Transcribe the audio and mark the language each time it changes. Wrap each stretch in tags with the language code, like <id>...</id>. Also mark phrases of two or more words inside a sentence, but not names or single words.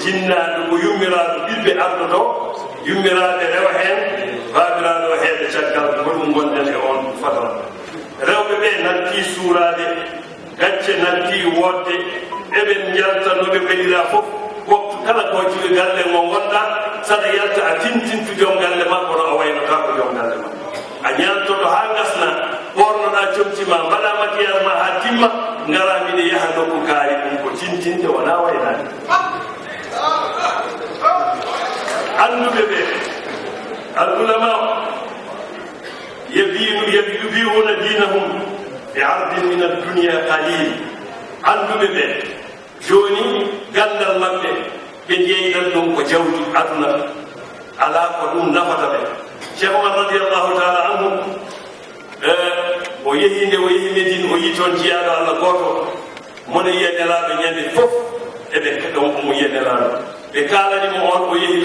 <ff>jinnaɗo ko yummiraɗo ɓiɓɓe arɗo ɗo yummiraɓe rewa hen babiraɗo heeɗe caggal hoɗum gonɗen e on fatara rewɓe ɓe natti suurade gacce natti wodde eɓen jalta noɓe mbaɗira fof waktu kala ko jiɓe galle mo gonɗa saɗa yalta a tintintu joom galle ma kono a waynota ko joom galle ma a ñaltoɗo ha gasna ɓornoɗa comtima mbaɗa makiyal ma ha timma ngara miɗe yaha nokku kaari ɗum ko tintinde wona waynade anduɓe ɓe</ff> <ar>العلماء يبيعون دينهم بعرض من الدنيا قليل</ar> <ff>anduɓe ɓe joni gandal maɓɓe ɓe jeyɗan ɗum ko jawdi aduna ala ko ɗum nafata ɓe cheikh omar</ff> <ar>رضي الله تعالى عنه</ar> <ff>o yehi nde o yehi Medine o yi toon jiyaɗo Allah goto mone yiya nelaɗo ñande fof eɓe keɗon omo yiya nelaɗo ɓe kalanimo on o yehi</ff>